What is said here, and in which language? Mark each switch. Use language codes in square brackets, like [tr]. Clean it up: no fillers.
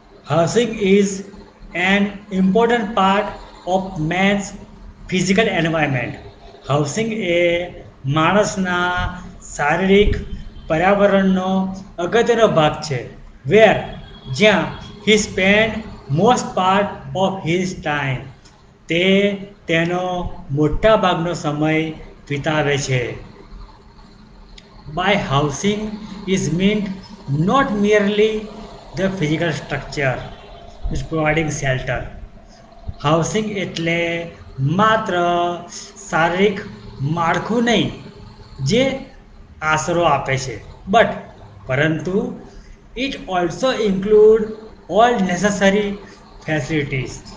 [en] Housing is an important part of man's physical environment. [gu] Housing એ માણસના શારીરિક પર્યાવરણનો અગત્યનો ભાગ છે. જ્યાં [en] he spend most part of his time. [gu] તે તેનો મોટા ભાગનો સમય વિતાવે છે. [en] By housing is meant not merely the physical structure is providing shelter. [gu] Housing એટલે માત્ર શારીરિક માળખું નહીં જે આશરો આપે છે, પરંતુ [en] It also include all necessary facilities.